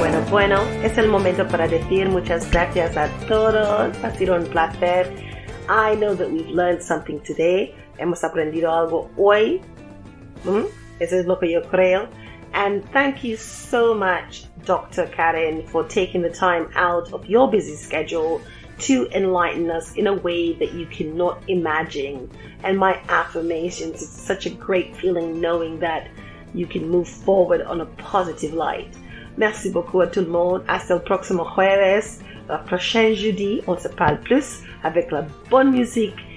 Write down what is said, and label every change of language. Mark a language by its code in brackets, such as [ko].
[es] Bueno, es el momento para decir muchas gracias a todos. Ha sido un placer. [en] I know that we've learned something today. [es] Hemos aprendido algo hoy. Eso es lo que yo creo. [en] And thank you so much, [es] Dr. [en] Karin, for taking the time out of your busy schedule to enlighten us in a way that you cannot imagine. And my affirmations, it's such a great feeling knowing that you can move forward on a positive light. [fr] Merci beaucoup à tout le monde. [es] Hasta el próximo jueves. [fr] Le prochain jeudi, on se parle plus avec la bonne musique